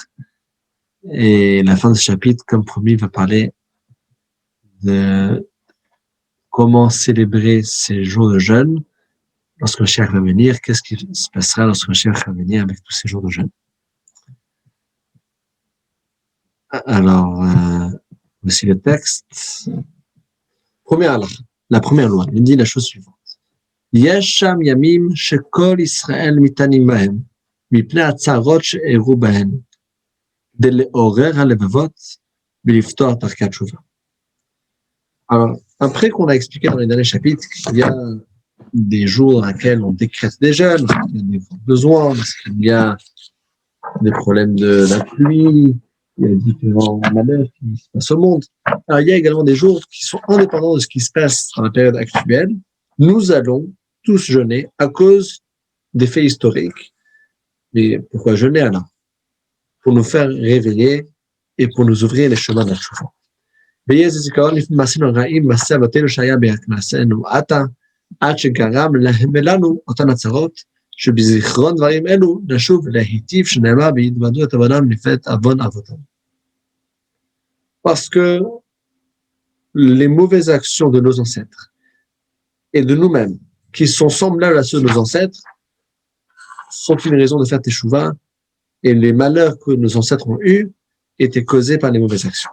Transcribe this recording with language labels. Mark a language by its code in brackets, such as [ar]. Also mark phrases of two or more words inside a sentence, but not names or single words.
[fr] Et la fin de ce chapitre, comme promis, va parler de comment célébrer ces jours de jeûne lorsque le Mashiach va venir. Qu'est-ce qui se passera lorsque le Mashiach va venir avec tous ces jours de jeûne? Alors, voici le texte. La première loi, il dit la chose suivante. [he] יש שם ימים שכל ישראל מתענים בהם, מפני הצרות שאירעו בהם, כדי לעורר הלבבות ולפתוח דרכי התשובה. [fr] Alors, après qu'on a expliqué dans les derniers chapitres qu'il y a des jours dans lesquels on décrète des jeûnes, parce qu'il y a des besoins, parce qu'il y a des problèmes de la pluie, il y a différents malheurs qui se passent au monde. Alors, il y a également des jours qui sont indépendants de ce qui se passe dans la période actuelle. Nous allons tous jeûner à cause des faits historiques. Mais pourquoi jeûner alors? Pour nous faire réveiller et pour nous ouvrir les chemins de la Tchouva. [he] ויהיה זה זיכרון לפני מעשינו הרעים, מעשה אבותינו שהיה במעשינו עתה, עד שגרם להם ולנו אותן הצרות, שבזיכרון דברים אלו נשוב להיטיב שנאמר ויתוודו את עוונם לפני עוון אבותם. [fr] Parce que les mauvaises actions de nos ancêtres et de nous-mêmes, qui sont semblables à ceux de nos ancêtres, sont une raison de faire teshuva, et les malheurs que nos ancêtres ont eus étaient causés par les mauvaises actions.